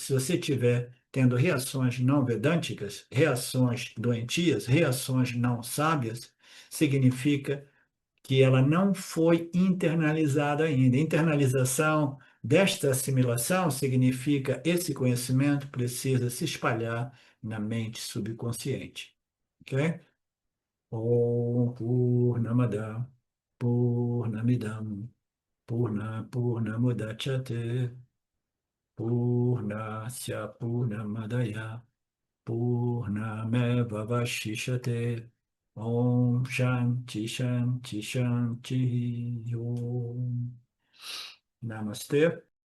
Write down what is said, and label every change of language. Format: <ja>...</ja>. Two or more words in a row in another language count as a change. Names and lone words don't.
<pt>Se você estiver tendo reações não vedânticas, reações doentias, reações não sábias, significa que ela não foi internalizada ainda. Internalização desta assimilação significa esse conhecimento precisa se espalhar na mente subconsciente. Ok?</pt> <sa>Om Purnamada Purnamidam Purnamudachyate Purnasya Purnamadaya Purnamevavashishate Om Shanti Shanti Shanti Om Namastê.</sa>